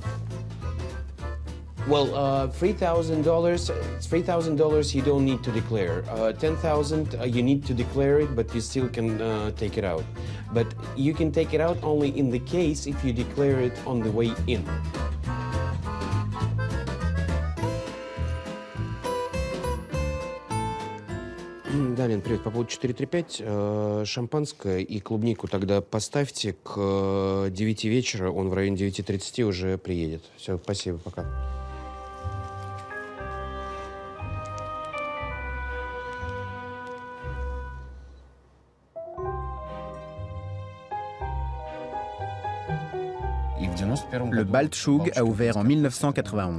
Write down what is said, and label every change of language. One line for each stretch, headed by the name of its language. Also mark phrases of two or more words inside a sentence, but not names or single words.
English: Well, $3,000. It's $3,000 you don't need to declare. $10,000 you need to declare it, but you still can take it out. But you can take it out only in the case if you declare it on the way in.
Russian: Дамин, привет. По поводу 435, шампанское и клубнику тогда поставьте к 9 вечера. Он в районе 9:30 уже приедет. Все, спасибо, пока.
French: Le Baltchug a ouvert en 1991.